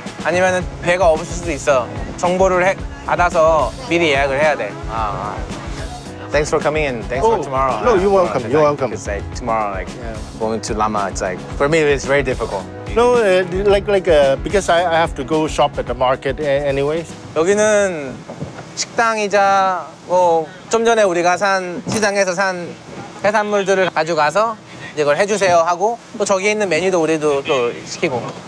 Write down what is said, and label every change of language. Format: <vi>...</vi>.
<ko>아니면은 배가 없을 수도 있어. 정보를 받아서 미리 예약을 해야 돼.</ko> <en>Thanks for coming in. Thanks for tomorrow. No, you're welcome. You're welcome. It's like tomorrow, like going to Lama. It's like for me, it's very difficult. No, because I have to go shop at the market anyways.</en> <ko>여기는 식당이자 뭐 좀 전에 우리가 산 시장에서 산 해산물들을 가져가서 이걸 해주세요 하고 또 저기 있는 메뉴도 우리도 또 시키고.</ko>